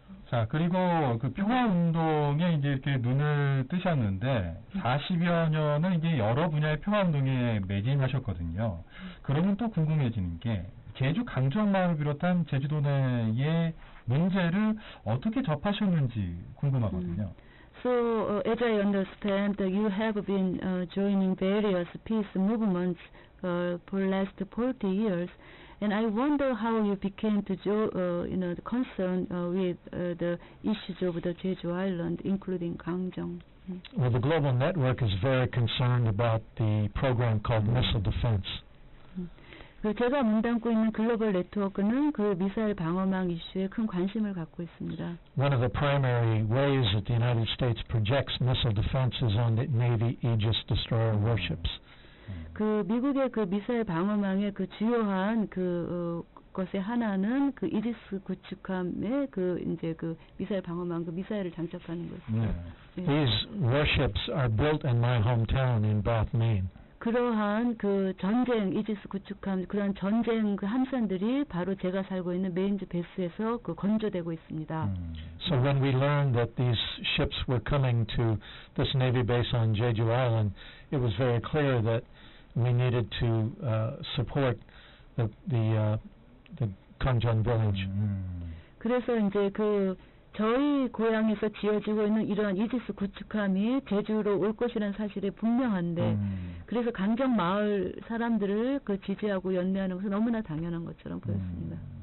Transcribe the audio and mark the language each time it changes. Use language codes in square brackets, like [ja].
[ko] 자, 그리고 평화 운동에 이제 이렇게 눈을 뜨셨는데 40여 년은 이제 여러 분야의 평화 운동에 매진하셨거든요. 그러면 또 궁금해지는 게 제주 강정마을을 비롯한 제주도 내의 문제를 어떻게 접하셨는지 궁금하거든요. [en] So, as I understand, you have been joining various peace movements for last 40 years, and I wonder how you became to concerned with the issues of the Jeju Island, including Gangjong. Well, the Global Network is very concerned about the program called Missile Defense. [ko] 제가 몸담고 있는 글로벌 네트워크는 미사일 방어망 이슈에 큰 관심을 갖고 있습니다. [en] One of the primary ways that the United States projects missile defense is on the Navy Aegis destroyer warships. [ko] 미국의 미사일 방어망의 주요한 것의 하나는 이지스 구축함의 이제 미사일 방어망 미사일을 장착하는 것입니다. [en] These warships are built in my hometown in Bath, Maine. [ko] 그러한 전쟁 이지스 구축함 그런 전쟁 함선들이 바로 제가 살고 있는 메인즈 베스에서 건조되고 있습니다. [en] So when we learned that these ships were coming to this Navy base on Jeju Island, it was very clear that we needed to support the Gangjong village. [ko] 그래서 이제 저희 고향에서 지어지고 있는 이러한 이지스 구축함이 제주로 올 것이라는 사실이 분명한데 그래서 강정 마을 사람들을 지지하고 연대하는 것은 너무나 당연한 것처럼 보였습니다.